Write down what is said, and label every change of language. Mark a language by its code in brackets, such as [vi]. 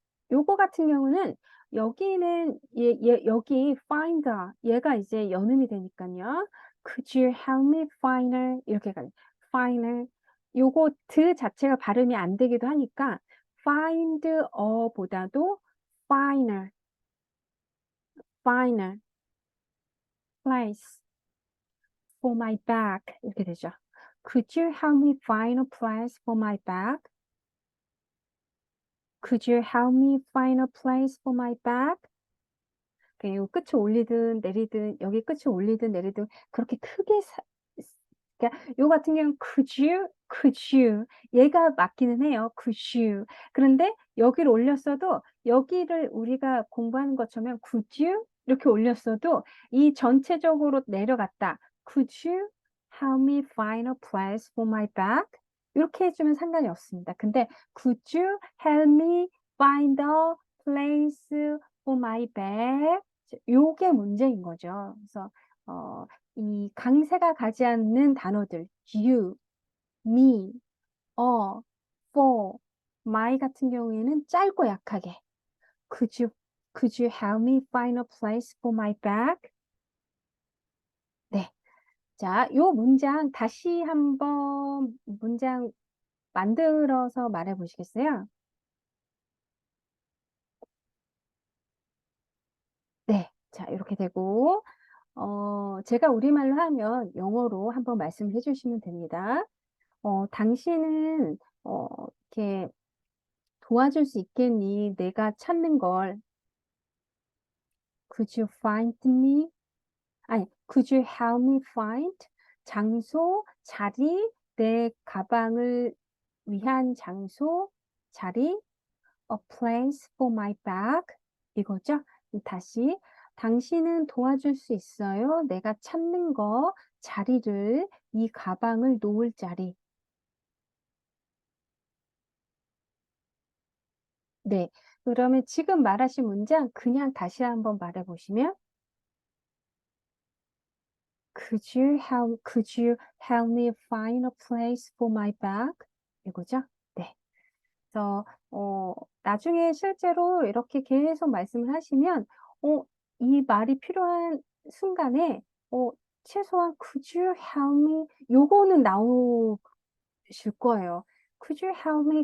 [ko] 요거 같은 경우는 여기는 여기 finder 얘가 이제 연음이 되니까요. [en] Could you help me finder [ko] 이렇게 가요. finder 요거 드 자체가 발음이 안 되기도 하니까 find 보다도 [en] finder finder place for my bag [ko] 이렇게 되죠. [en] Could you help me find a place for my bag? Could you help me find a place for my bag? [ko] 요 끝을 올리든 내리든 여기 끝을 올리든 내리든 그렇게 크게 그러니까 요 같은 경우는 [en] could you [ko] 얘가 맞기는 해요. [en] could you [ko] 그런데 여기를 올렸어도 여기를 우리가 공부하는 것처럼 could you 이렇게 올렸어도 이 전체적으로 내려갔다. [en] could you help me find a place for my bag? [ko] 이렇게 해주면 상관이 없습니다. 근데 [en] could you help me find a place for my bag? [ko] 요게 문제인 거죠. 그래서 이 강세가 가지 않는 단어들 you, me, for, my 같은 경우에는 짧고 약하게 [en] could you help me find a place for my bag? [ko] 네. 자, 요 문장 다시 한번 문장 만들어서 말해 보시겠어요? 네. 자, 이렇게 되고 제가 우리말로 하면 영어로 한번 말씀해 주시면 됩니다. 당신은 이렇게 도와줄 수 있겠니? 내가 찾는 걸. [en] Could you find me? [ko] 아니, [en] could you help me find? [ko] 장소, 자리, 내 가방을 위한 장소, 자리, [en] a place for my bag. [ko] 이거죠? 다시, 당신은 도와줄 수 있어요? 내가 찾는 거, 자리를, 이 가방을 놓을 자리. 네. 그러면 지금 말하신 문장 그냥 다시 한번 말해 보시면 [en] could you help me find a place for my bag? [ko] 이거죠? 네. 그래서 나중에 실제로 이렇게 계속 말씀을 하시면 이 말이 필요한 순간에 최소한 [en] could you help me [ko] 요거는 나오실 거예요. [en] Could you help me?